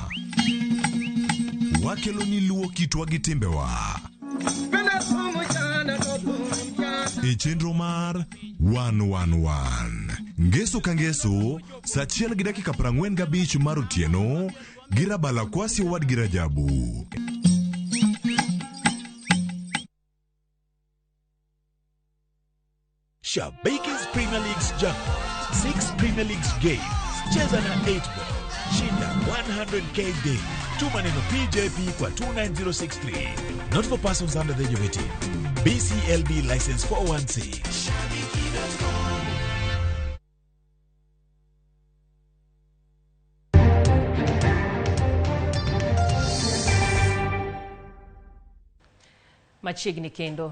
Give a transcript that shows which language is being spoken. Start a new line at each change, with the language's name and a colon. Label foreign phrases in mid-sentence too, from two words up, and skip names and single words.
Luo (Kenya and Tanzania): Wakelo ni luo kitwa gi timbewa. E chenro mar 111. Ngeso ka ngeso, saa 1:45 mar otieno, Girabala kwasi wad Girajabu.
English: Shabake's Premier League's jackpot. 6 Premier League's games.
Swahili: cheza na
English: 8 Ball.
Swahili: Shinda 100k day. Tuma neno PJP kwa 29063.
English: Not for persons under the age of 18. BCLB license 416.
Luo (Kenya and Tanzania): Machiegni kendo.